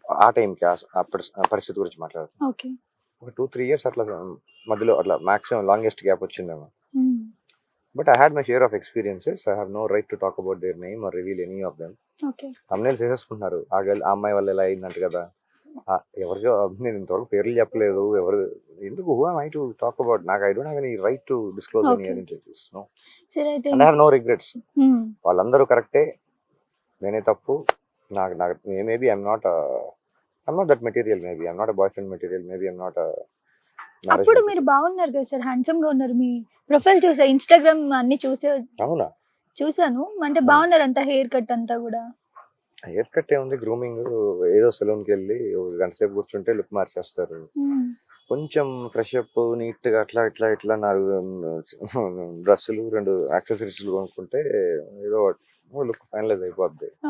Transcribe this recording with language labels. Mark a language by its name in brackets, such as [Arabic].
[Telugu] ఆ టైంకి పరిస్థితి గురించి మాట్లాడుతాను. ఒక 2-3 years అట్లా మధ్యలో అట్లా మాక్సిమం లాంగెస్ట్ గ్యాప్ వచ్చిందేమో. [English] But I had my share of experiences. I have no right to talk about their name or reveal any of them. [Telugu] Thumbnails వేసేసుకుంటున్నారు, ఆ అమ్మాయి వల్ల ఎలా అయిందంట కదా. ఎవరికో నేను ఇంతవరకు పేర్లు చెప్పలేదు, ఎవరు ఎందుకు, [English] Who am I to talk about? నాకు I don't have any right to disclose any identities. No. And I have no regrets. [Telugu] వాళ్ళందరూ కరెక్టే, నేనే తప్పు. నాకు maybe [English] I'm not that material. Maybe I'm not a boyfriend material. Maybe I'm not a marriage [Telugu] అప్పుడు [English] material. [Telugu] మీరు బాగున్నారు కదా sir, handsome గా ఉన్నారు. మీ ప్రొఫైల్ చూసా, ఇన్స్టాగ్రామ్ అన్ని అవునా చూసాను. అంటే బాగున్నారు, అంత హెయిర్ కట్ అంతా కూడా. హెయిర్ కట్ ఏముంది, గ్రూమింగ్. ఏదో సెలూన్కి వెళ్ళి ఒక గంట సేపు కూర్చుంటే లుక్ మార్చేస్తారు. కొంచెం ఫ్రెష్ అప్ నీట్ గా అట్లా ఇట్లా ఇట్లా 4 డ్రెస్సులు 2 యాక్సెసరీస్ కొనుక్కుంటే ఏదో లుక్ ఫైనలైజ్ అయిపోద్ది.